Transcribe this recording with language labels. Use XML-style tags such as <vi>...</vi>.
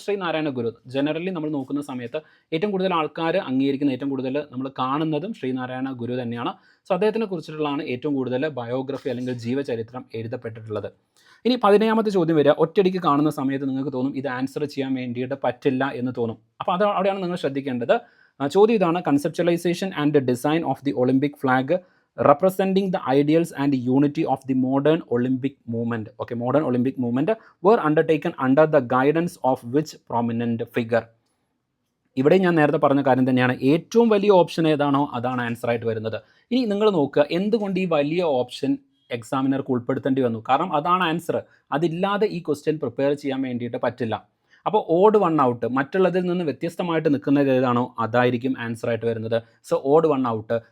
<ml>ശ്രീനാരായണ ഗുരു generally നമ്മൾ നോക്കുന്ന സമയത്ത് ഏറ്റവും കൂടുതൽ ആൾക്കാർ അംഗീകരിക്കുന്ന, ഏറ്റവും കൂടുതൽ നമ്മൾ കാണുന്നതും ശ്രീനാരായണ ഗുരു തന്നെയാണ്. സോ അദ്ദേഹത്തിനെ കുറിച്ചിട്ടുള്ളതാണ് ഏറ്റവും കൂടുതൽ ബയോഗ്രഫി അല്ലെങ്കിൽ ജീവചരിത്രം എഴുതപ്പെട്ടിട്ടുള്ളത്. ഇനി 17ാമത്തെ ചോദ്യം വരിക, ഒറ്റയടിക്ക് കാണുന്ന സമയത്ത് നിങ്ങൾക്ക് തോന്നും ഇത് ആൻസർ ചെയ്യാൻ വേണ്ടിയിട്ട് പറ്റില്ല എന്ന് തോന്നും. അപ്പോൾ അവിടെയാണ് നിങ്ങൾ ശ്രദ്ധിക്കേണ്ടത്. ചോദ്യം ഇതാണ്,</ml> <en>Conceptualisation and design of the Olympic flag representing the ideals and unity of the modern Olympic movement. Okay, modern Olympic movement were undertaken under the guidance of which prominent figure?</en> <ml>ഇവിടെ ഞാൻ നേരത്തെ പറഞ്ഞ കാര്യം തന്നെയാണ്, ഏറ്റവും വലിയ ഓപ്ഷൻ ഏതാണോ അതാണ് ആൻസർ ആയിട്ട് വരുന്നത്. ഇനി നിങ്ങൾ നോക്കുക, എന്തുകൊണ്ട് ഈ വലിയ ഓപ്ഷൻ എക്സാമിനർക്ക് ഉൾപ്പെടുത്തേണ്ടി വന്നു? കാരണം അതാണ് ആൻസർ. അതില്ലാതെ ഈ ക്വസ്റ്റ്യൻ പ്രിപ്പയർ ചെയ്യാൻ വേണ്ടിയിട്ട് പറ്റില്ല. അപ്പോൾ ഓഡ് 1 ഔട്ട്, മറ്റുള്ളതിൽ നിന്ന് വ്യത്യസ്തമായിട്ട് നിൽക്കുന്നത് ഏതാണോ അതായിരിക്കും ആൻസർ ആയിട്ട് വരുന്നത്. So odd 1 out.</ml>